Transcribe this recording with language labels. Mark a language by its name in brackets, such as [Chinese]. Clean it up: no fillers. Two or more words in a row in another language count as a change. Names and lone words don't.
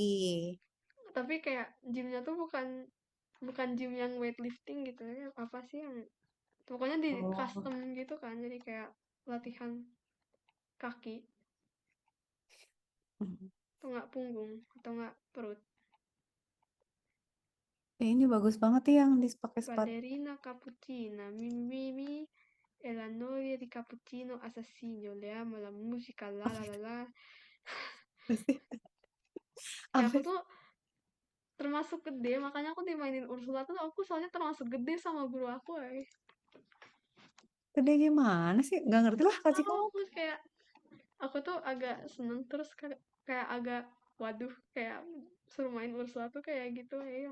[Indonesian] tapi kayak gymnya tuh bukan bukan gym yang weightlifting gitu ya. Apa sih yang pokoknya di Oh. custom gitu kan. Jadi kayak latihan kaki Hmm. atau nggak punggung atau nggak perut. Ini bagus banget ya yang dipakai sepatu. [Italian] Ballerina cappuccina, mi mi mi, e la novia di cappuccino assassino, le amo la musica, la la la la. [Indonesian] Kayak aku Apa tuh termasuk gede, makanya aku dimainin Ursula tuh aku soalnya termasuk gede sama guru aku ya. gede gimana sih? Nggak ngerti lah Kak Cika. Tahu terus kayak aku tuh agak seneng terus kayak agak waduh kayak suruh main Ursula tuh kayak gitu ya.